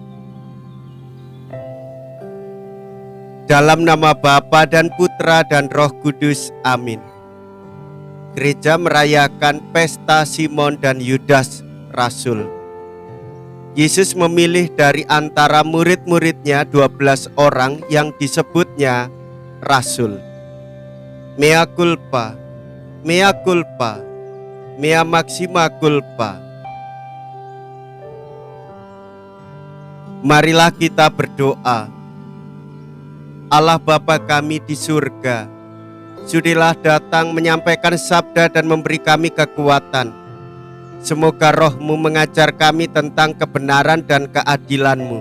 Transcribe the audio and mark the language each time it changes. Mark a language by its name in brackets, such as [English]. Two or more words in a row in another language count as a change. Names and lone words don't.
[Indonesian] Dalam nama Bapa dan Putra dan Roh Kudus, amin. Gereja merayakan pesta Simon dan Yudas Rasul. Yesus memilih dari antara murid-muridnya 12 orang yang disebutnya Rasul. [Latin] Mea culpa, mea culpa, mea maxima culpa. [Indonesian] Marilah kita berdoa. Allah Bapa kami di surga, sudilah datang menyampaikan sabda dan memberi kami kekuatan. Semoga Roh-Mu mengajar kami tentang kebenaran dan keadilan-Mu.